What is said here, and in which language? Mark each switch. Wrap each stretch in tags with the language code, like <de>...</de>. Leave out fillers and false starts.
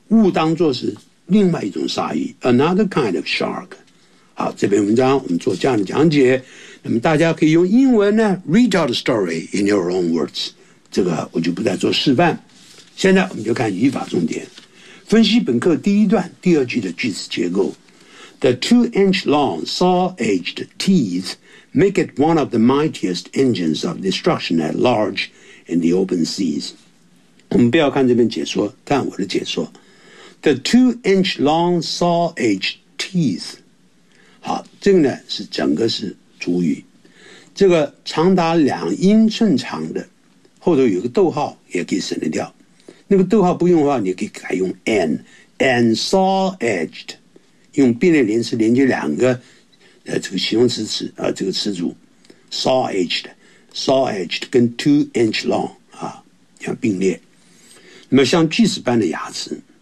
<zh>误当作是另外一种鲨鱼 ，</zh> <en>another kind of shark。</en> <zh>好，这篇文章我们做这样的讲解，那么大家可以用英文呢</zh> <en>retell the story in your own words。</en> <zh>这个我就不再做示范。现在我们就看语法重点，分析本课第一段第二句的句子结构。</zh> <en>The two-inch-long saw-edged teeth make it one of the mightiest engines of destruction at large in the open seas。</en> <zh>我们不要看这篇解说，看我的解说。</zh> <en>The two-inch-long saw-edged teeth，</en> <zh>好，这个呢是整个是主语，这个长达两英寸长的，后头有个逗号也可以省得掉，那个逗号不用的话，你可以改用</zh> <en>and saw-edged，</en> <zh>用并列连词连接两个这个形容词词这个词组 saw-edged 跟 two-inch-long 啊要并列，那么像锯齿般的牙齿。</zh>